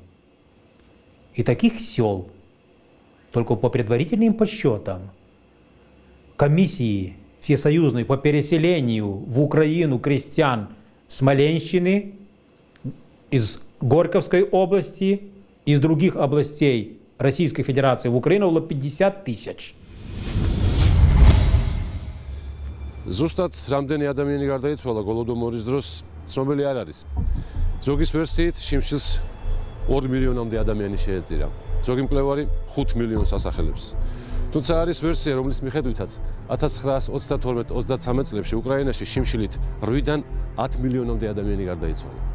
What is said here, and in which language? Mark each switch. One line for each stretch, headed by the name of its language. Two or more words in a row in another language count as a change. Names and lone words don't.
Russian: И таких сел, только по предварительным подсчетам, комиссии всесоюзной по переселению в Украину крестьян Смоленщины, из Горьковской области, из других областей Российской Федерации в Украину было 50 000.
Georgian: ზუსტად რამდენი ადამიანი გარდაიცვალა გოლოდომორის დროს ცნობილი არ არის. ზოგის ვერსიით შიმშილს 2 მილიონამდე ადამიანი შეეწირა. ზოგი მკვლევარი 5 მილიონს ასახელებს. თუმცა არის ვერსია, რომლის მიხედვითაც 1932-33 წლებში უკრაინაში შიმშილით 8-დან 10 მილიონამდე ადამიანი გარდაიცვალა.